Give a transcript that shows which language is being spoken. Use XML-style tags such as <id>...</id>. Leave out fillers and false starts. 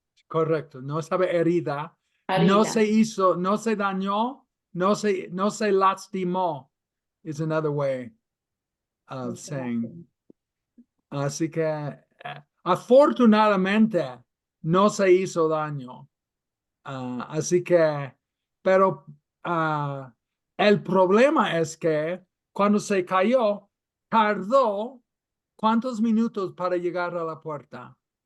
<es>Correcto, no estaba herida. Herida. No se hizo, no se dañó, no se lastimó.</es> <en>Is another way of saying.</en> <es>Así que afortunadamente no se hizo daño. Así que, pero el problema es que cuando se cayó, tardó ¿cuántos minutos para llegar a la puerta?</es>